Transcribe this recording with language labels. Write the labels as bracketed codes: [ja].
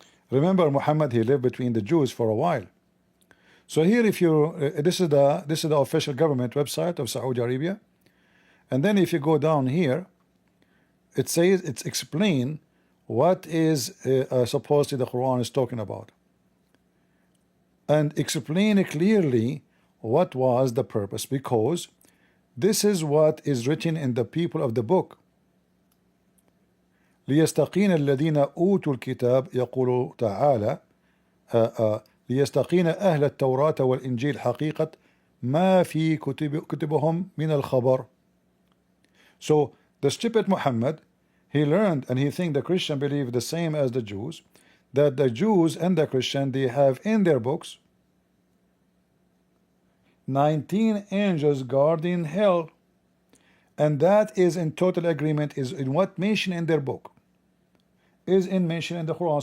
[en] Remember, Muhammad, he lived between the Jews for a while. So here, if you this is the official government website of Saudi Arabia, and then if you go down here, it says it's explain what is supposedly the Quran is talking about, and explain clearly what was the purpose, because this is what is written in the people of the book. [ar] ليستقين الذين أوتوا الكتاب يقول تعالى ليستقين أهل التوراة والإنجيل حقيقة ما في كتبهم من الخبر. [en] So the stupid Muhammad, he learned, and he think the Christian believe the same as the Jews, that the Jews and the Christian, they have in their books 19 angels guarding hell, and that is in total agreement, is in what mentioned in their book, is in mentioned in the Quran.